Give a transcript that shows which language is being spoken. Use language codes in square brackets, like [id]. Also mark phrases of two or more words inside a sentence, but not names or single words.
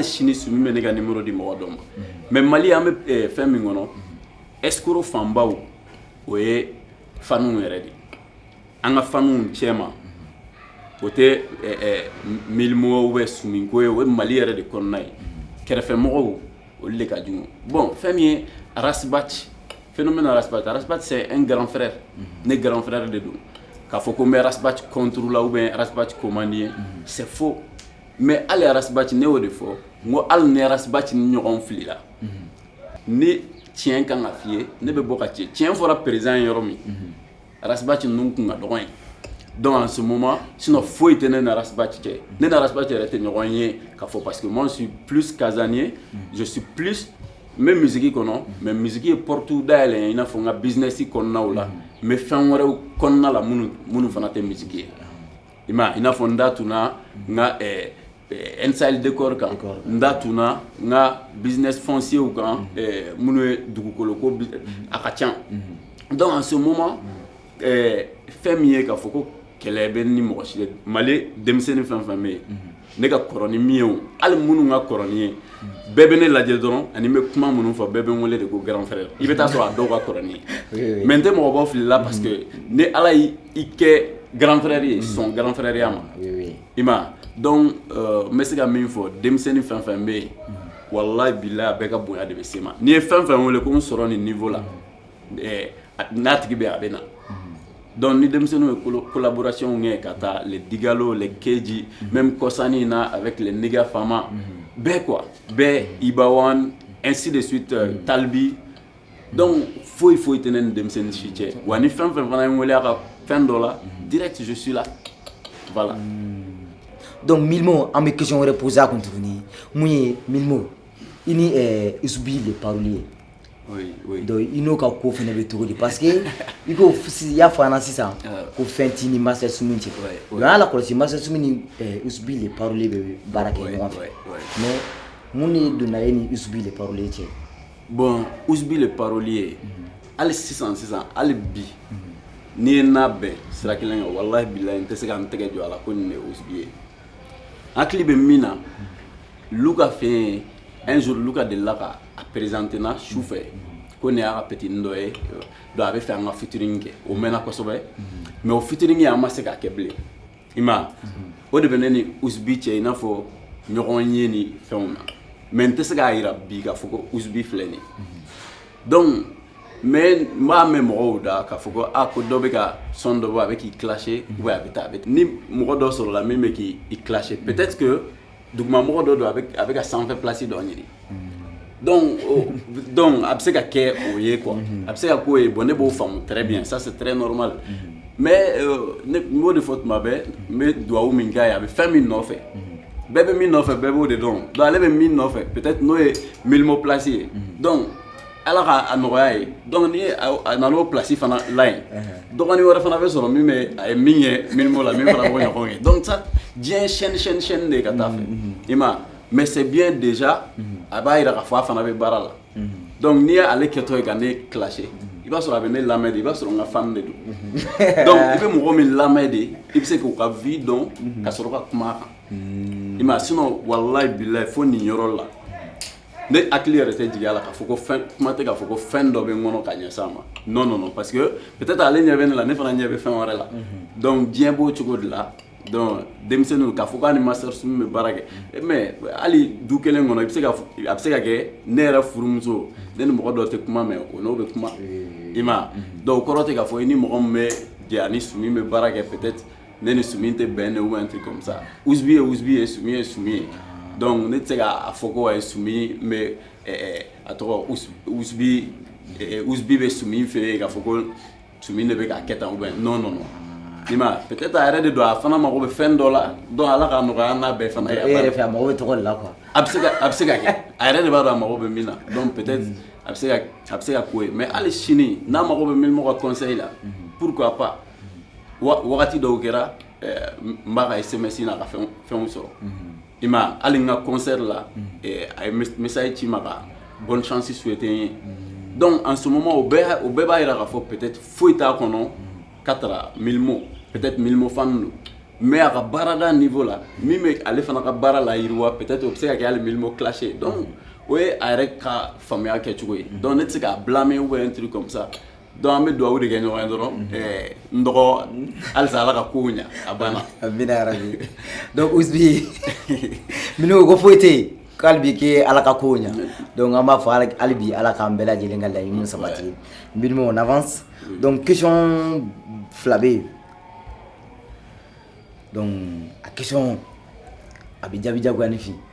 [bm] sini Sumi bɛ ne ka numéro di mɔgɔ dɔ ma mais Mali an bɛ fɛn min kɔnɔ escroc fanbaw o ye fanuw yɛrɛ de an ka fanuw cɛma o tɛ Milmo [fr] ou bien [bm] Sumi ko ye o ye Mali yɛrɛ de kɔnɔna ye kɛrɛfɛmɔgɔw olu de ka jugu bon fɛn min ye Arasibati [fr] phénomène Arasibati c'est un grand frère [bm] ne [fr] grand frère [bm] de don k'a fɔ ko n bɛ Arasibati [fr] contre la ou bien Arasibati commandé c'est faux mais [bm] hali Arasibati ne y'o de fɔ n ko hali ni Arasibati ni ɲɔgɔn filila ni tiɲɛ kan ka f'i ye ne bɛ bɔ ka tiɲɛ fɔra président ye yɔrɔ min Arasibati ninnu kun ka dɔgɔn ye [fr] donc en ce moment [bm] sinon foyi tɛ ne ni Arasibati cɛ ne ni Arasibati yɛrɛ tɛ ɲɔgɔn ye k'a fɔ [fr] parce que moi je suis plus casanier je suis plus mais musique [bm] kɔnɔ [fr] mais musique [bm] ye porte dayɛlɛ i n'a fɔ n ka business kɔnɔnaw la mais fɛn wɛrɛw kɔnɔna la minnu fana tɛ musique ye i n'a fɔ n da tunna n ka Nsal Decor kan n da tunna n ka [fr] business foncier [bm] kan minnu ye dugukolo ko a ka ca [fr] donc en ce moment [bm] fɛn min ye k'a fɔ ko kɛlɛ bɛ ni mɔgɔ si Mali denmisɛnnin fɛn fɛn bɛ yen ne ka kɔrɔ ni min ye o hali minnu ka kɔrɔ ni ye bɛɛ bɛ ne lajɛ dɔrɔn ani n bɛ kuma minnu fɔ bɛɛ bɛ n wele de ko [fr] grand frère [bm] i bɛ taa sɔrɔ a dɔw ka kɔrɔ ni ye mais n tɛ mɔgɔ bɔ fili la [fr] parce que [bm] ni Ala y'i kɛ [fr] grand frère [bm] ye sɔn [fr] grand frère [bm] ya ma i ma donc n bɛ se ka min fɔ denmisɛnnin fɛn fɛn bɛ yen [ar] walahi bilahi [bm] a bɛɛ ka bonya de bɛ se ma n'i ye fɛn fɛn wele ko n sɔrɔ nin niveau la n'a tigi bɛ a bɛ na donc ni denmisɛnninw ye collaboration kɛ ka taa [fr] les Digalo les Keji même Kosani [bm] na [fr] avec les Nigga Fama [bm] bɛɛ quoi bɛɛ Ibawan [fr] ainsi de suite [bm] Talbi donc foyi tɛ ne ni denmisɛnnin si cɛ wa ni fɛn fɛn fana ye n wele a ka fɛn dɔ la [fr] direct je suis là voilà [bm] donc Milmo an bɛ question wɛrɛ poser a kun tuguni mun ye Milmo i ni Isubi le parolier oui donc i n'o ka ko fana bɛ cogo di [fr] parce que [bm] i ko i y'a fɔ an na sisan ko fɛn t'i ni Master Sumi cɛ donc an y'a lakɔlɔsi Master Sumi ni Isubi le parolier bɛ baara kɛ ɲɔgɔn fɛ mais mun de donna e ni Isubi le parolier cɛ bon Isubi le parolier hali sisan hali bi n'i ye n'a bɛn sira kelen kan [ar] walahi bilahi [bm] n tɛ se ka n tɛgɛ jɔ a la ko nin de ye Isubi ye n hakili bɛ min na Luka fɛ [fr] un jour [bm] Luka delila ka a présenté na su fɛ ko nin y'a ka petit dɔ ye donc a bɛ fɛ an ka featuring kɛ o mɛnna kosɛbɛ mais o featuring an ma se k'a kɛ bilen i ma o de bɛ ne ni Isubi cɛ i n'a fɔ ɲɔgɔn ye ni fɛnw na mais n tɛ se k'a jira bi k'a fɔ ko Isubi filɛ nin [fr] donc mais [bm] n b'a mɛn mɔgɔw da k'a fɔ ko ko dɔ bɛ ka son dɔ bɔ a bɛ k'i clasher [fr] ou bien [bm] a bɛ taa ni mɔgɔ dɔ sɔrɔla min bɛ k'i clasher [fr] peut-être que [bm] dugumamɔgɔ dɔ don a bɛ ka sanfɛ place dɔ ɲini donc a bɛ se ka kɛ o ye quoi a bɛ se ka k'o ye bon ne b'o faamu [fr] très bien ça c'est très normal mais [bm] ne m'o de fɔ tuma bɛɛ n bɛ duwawu min k'a ye a bɛ fɛn min nɔfɛ bɛɛ bɛ min nɔfɛ bɛɛ b'o de dɔn donc ale bɛ min nɔfɛ peut-être n'o ye Milmo place ye donc Ala ka a nɔgɔya ye donc ni a nana o place fana la yen dɔgɔnin wɛrɛ fana bɛ sɔrɔ min bɛ a ye min ye Milmo la min fana b'o ɲɔgɔn ye donc ça diɲɛ chaîne de ka taa fɛ i ma [fr] mais c'est bien déjà [bm] a b'a jira k'a fɔ a fana bɛ baara la donc n'i ye ale kɛtɔ ye ka ne clasher i b'a sɔrɔ a bɛ ne lamɛn de i b'a sɔrɔ n ka fan de don donc i bɛ mɔgɔ min lamɛn de i bɛ se k'u ka vie dɔn ka sɔrɔ ka kuma a kan i ma sinon [ar] walayi bilayi [bm] fo nin yɔrɔ la ne hakili yɛrɛ tɛ jigin a la k'a fɔ ko fɛn kuma tɛ k'a fɔ ko fɛn dɔ bɛ n kɔnɔ ka ɲɛsin a ma [fr] non non non parce que peut-être [bm] ale ɲɛ bɛ ne la ne fana ɲɛ bɛ fɛn wɛrɛ la donc diɲɛ b'o cogo de la donc denmisɛnninw k'a fɔ k'a ni masters min bɛ baara kɛ mais hali du kelen kɔnɔ a bɛ se ka kɛ ne yɛrɛ furumuso ne ni mɔgɔ dɔ tɛ kuma mɛ o n'o bɛ kuma i ma donc o kɔrɔ tɛ k'a fɔ i ni mɔgɔ min bɛ jɛ ani Sumi bɛ baara kɛ peut-être ne ni Sumi tɛ bɛn de [fr] ou un truc comme ça [bm] Ouzibi ye Ouzibi ye Sumi ye Sumi ye donc ne tɛ se k'a fɔ ko ayi Sumi bɛ a tɔgɔ Ouzibi bɛ Sumi fɛ yen k'a fɔ ko Sumi de bɛ k'a kɛ tan [fr] ou bien non non non [bm] i ma peut-être a yɛrɛ de don a fana mago bɛ fɛn dɔ la donc Ala k'a nɔgɔya n'a bɛɛ fana ye. e yɛrɛ fɛ a mago bɛ tɔgɔ de la quoi. a bɛ se ka kɛ a yɛrɛ de b'a dɔn a mago bɛ min na donc peut-être a bɛ se ka ko ye mais hali sini n'a mago bɛ min ka conseil la [fr] pourquoi pas [bm] wagati dɔw kɛra n b'a ka SMS n'a ka fɛnw sɔrɔ i ma hali n ka concert la a ye message ci ma ka [fr] bonne chance souhaiter [bm] n ye [fr] donc en ce moment [bm] o bɛɛ b'a jira k'a fɔ peut-être foyi t'a kɔnɔ [fr] 4000 mots peut-être 1000 mots [bm] fan don mais a ka baarada niveau la min bɛ ale fana ka baara la yiriwa peut-être o bɛ se ka kɛ hali [fr] 1000 mots clashé donc [bm] o ye a yɛrɛ ka faamuya kɛcogo ye donc ne tɛ se k'a blâmer [fr] ou un truc comme ça donc [bm] an bɛ duwawu de kɛ ɲɔgɔn ye dɔrɔn n dɔgɔ halisa Ala ka kow ɲa a banna. amina yarabi donc Ouzibi minnu ko foyi tɛ yen k'ale bi kɛ Ala ka kow ɲa donc an b'a fɔ hali bi Ala k'an bɛɛ lajɛlen ka laɲiniw sabati Minimo [fr] on avance donc question [bm] fila bɛ yen donc a question a bɛ jaabi jagoya ne fɛ